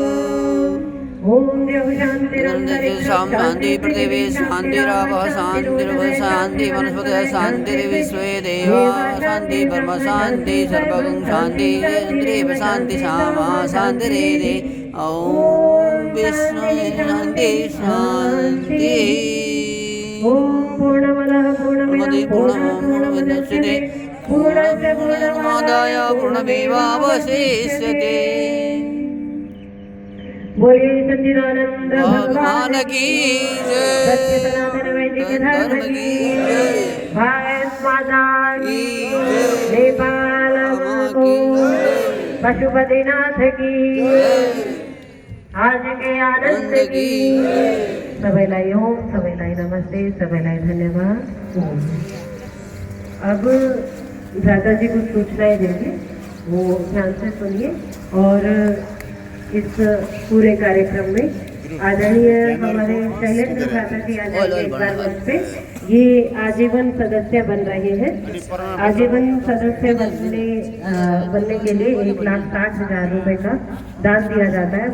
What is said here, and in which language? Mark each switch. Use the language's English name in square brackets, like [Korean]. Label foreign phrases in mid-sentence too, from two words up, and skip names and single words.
[Sanskrit] शान्ति पृथिवी शान्तिरापः शान्ति वनस्पतयः शान्तिर्विश्वे देवाः शान्ति परम शान्ति सर्वगं शान्ति इन्द्रियः शान्ति सामा शान्तिरेधे ॐ विष्णु शान्ति शान्तिः पूर्णमदः पूर्णमिदं पूर्णमुदच्यते पूर्णस्य पूर्णमादाय पूर्णमेवावशिष्यते। [Hindi] बोलिए सच्चिदानंद भगवान की जय। सत्य सनातन वैदिक धर्म की भारत माता की नेपाल को पशुपतिनाथ की आज के आनंद की [Nepali] सबैलाई ओम, सबैलाई नमस्ते, सबैलाई धन्यवाद। [Hindi] अब दादाजी कुछ सूचनाएं देंगे, वो ध्यान से सुनिए। और इस पूरे कार्यक्रम में आदरणीय हमारे शैलेंद्र भ्राता जी आ जाएंगे एक बार मंच पे। ये आजीवन सदस्य बन रहे हैं। आजीवन सदस्य बनने के लिए 1,60,000 रुपए का दान दिया जाता है।